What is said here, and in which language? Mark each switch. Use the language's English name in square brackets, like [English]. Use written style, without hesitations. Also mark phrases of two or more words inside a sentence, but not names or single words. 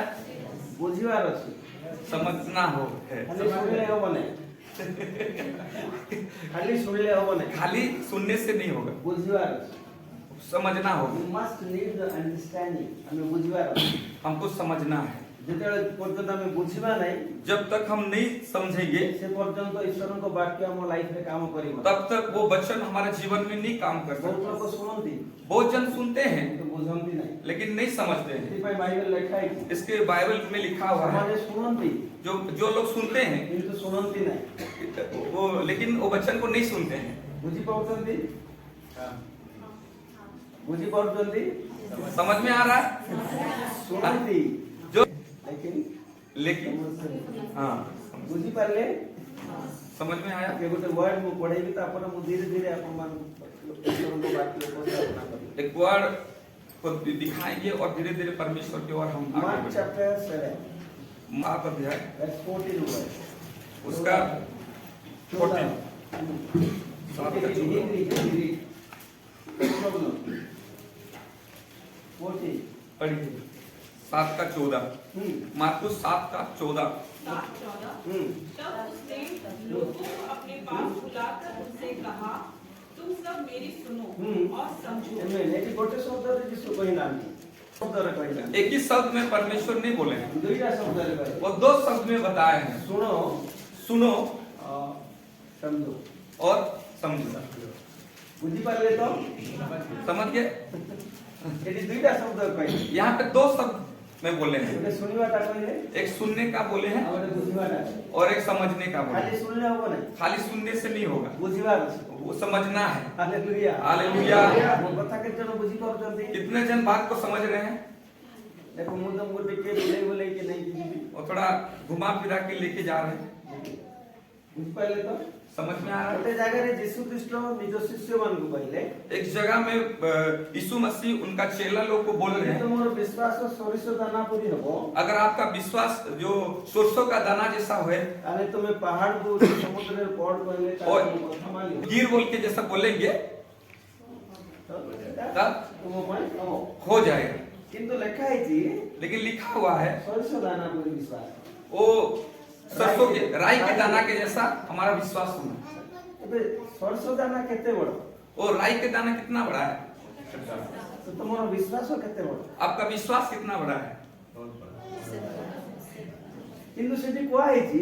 [Odia] ବୁଝିବାର ଅଛି [Hindi] समझना हो है। [Odia] ଖାଲି ଶୁଣିଲେ ହବନି ଖାଲି ଶୁଣିଲେ ହବନି [Hindi] खाली सुनने से नहीं होगा, [Odia] ବୁଝିବାର ଅଛି [Hindi] समझना होगा। [English] you must need the understanding हमें [Odia] ବୁଝିବାର ଅଛି [Hindi] हमको समझना है। [Odia] जेतेବେଳେ ପର୍ଯ୍ୟନ୍ତ ଆମେ ବୁଝିବା ନାହିଁ [Hindi] जब तक हम नहीं समझेंगे [Odia] से पର୍ଯ୍ୟନ୍ତ ଈଶ୍ୱରଙ୍କ ବାକ୍ୟ ଆମ ଲାଇଫ ରେ କାମ କରିବ [Hindi] तब तक वो वचन हमारे जीवन में नहीं काम कर [Odia] ବହୁତ [Hindi] सकता। [Odia] ଲୋକ ଶୁଣନ୍ତି [Hindi] बहुत जन सुनते हैं [Odia] କିନ୍ତୁ ବୁଝନ୍ତି ନାହିଁ [Hindi] लेकिन नहीं समझते हैं। [Odia] ସେଥିପାଇଁ ବାଇବେଲ ଲେଖା ହେଇଛି [Hindi] इसके बाइबल में लिखा हुआ है, [Odia] ସେମାନେ ଶୁଣନ୍ତି [Hindi] जो लोग सुनते हैं [Odia] କିନ୍ତୁ ଶୁଣନ୍ତି ନାହିଁ [Hindi] वो, लेकिन वो वचन को नहीं सुनते हैं। [Odia] ବୁଝି ପାରୁଛନ୍ତି ବୁଝି ପାରୁଛନ୍ତି [Hindi] समझ में आ रहा है? [Odia] ଶୁଣନ୍ତି [Hindi] जो लेकिन लेकिन हाँ, [Odia] ବୁଝି ପାରିଲେ [Hindi] समझ में आया? [Odia] ଆଗେ ଗୋଟେ ୱାର୍ଡ ମୁଁ ପଢେଇବି ତାପରେ ମୁଁ ଧୀରେ ଧୀରେ ଆପଣମାନଙ୍କୁ ଈଶ୍ୱରଙ୍କ ବାକ୍ୟ ଉପସ୍ଥାପନା କରିବି [Hindi] एक वर्ड को दिखाएंगे और धीरे धीरे परमेश्वर की ओर हम आगे मार्क बढ़ेंगे। चैप्टर 7 मार्क अध्याय [English] verse 14 वर्ड [Hindi] उसका 14 पढ़िए 7 का 14। मार्कुस 7 का 14। 7:14 तब उसने लोगों को अपने पास बुलाकर उनसे कहा, तुम सब मेरी सुनो और समझो। [Odia] ଗୋଟେ ଶବ୍ଦରେ ଯୀଶୁ କହିନାହାନ୍ତି ଶବ୍ଦରେ କହିନାହାନ୍ତି [Hindi] एक ही शब्द में परमेश्वर नहीं बोले हैं, [Odia] ଦୁଇଟା ଶବ୍ଦରେ କହିଲେ [Hindi] वो दो शब्द में बताए हैं, [Odia] ଶୁଣ [Hindi] सुनो समझो और समझो। [Odia] ବୁଝିପାରିଲେ ତ [Hindi] समझ गए? [Odia] ଏଠି ଦୁଇଟା ଶବ୍ଦ କହିଲେ [Hindi] यहाँ पे दो शब्द में बोले हैं, [Odia] ଗୋଟେ ଶୁଣିବାଟା କହିଲେ [Hindi] एक सुनने का बोले हैं [Odia] ଆଉ ଗୋଟେ ବୁଝିବାଟା [Hindi] और एक समझने का बोले [Odia] ଖାଲି [Hindi] हैं। [Odia] ଶୁଣିଲେ ହବ ନାହିଁ [Hindi] खाली सुनने से नहीं होगा, [Odia] ବୁଝିବାର ଅଛି [Hindi] वो समझना है। [Odia] ହାଲେଲୁୟା [Hindi] हालेलुया। [Odia] ମୋ କଥା କେତେ ଜଣ ବୁଝି ପାରୁଛନ୍ତି [Hindi] कितने जन बात को समझ रहे हैं? [Odia] ଦେଖ ମୁଁ ତମକୁ ଟିକେ ବୁଲେଇକି ନେଇକି ଯିବି [Hindi] और थोड़ा घुमा फिरा के लेके जा रहे हैं। [Odia] ବୁଝିପାରିଲେ ତ [Hindi] समझ में आ रहा है? [Odia] ଗୋଟେ ଜାଗାରେ ଯୀଶୁ ଖ୍ରୀଷ୍ଟ ନିଜ ଶିଷ୍ୟମାନଙ୍କୁ କହିଲେ [Hindi] एक जगह में यीशु मसीह उनका चेला लोग को बोल रहे [Odia] ଯଦି [Hindi] हैं, [Odia] ତୁମର ବିଶ୍ୱାସ ସୋରିଷ ଦାନା ପରି ହବ [Hindi] अगर आपका विश्वास जो सरसों का दाना जैसा है, [Odia] ତାହେଲେ ତୁମେ ପାହାଡକୁ ସମୁଦ୍ରରେ ପଡ କହିଲେ [Hindi] और [Odia] ତାର କଥା ମାନିବ [Hindi] गिर बोल के जैसा बोलेंगे तब [Odia] ତୁମ ପାଇଁ ହବ [Hindi] हो जाएगा। [Odia] କିନ୍ତୁ ଲେଖା ହେଇଛି [Hindi] लेकिन लिखा हुआ है [Odia] ସୋରିଷ ଦାନା ପରି ବିଶ୍ୱାସ [Hindi] वो सरसों के राई के दाना के जैसा हमारा विश्वास होना। [Odia] ଏବେ ସୋରିଷ ଦାନା କେତେ ବଡ [Hindi] वो राई के दाना कितना बड़ा है? [Odia] ତ ତୁମର ବିଶ୍ୱାସ କେତେ ବଡ [Hindi] आपका विश्वास कितना बड़ा है? [Odia] କିନ୍ତୁ ସେଠି କୁହା ହେଇଛି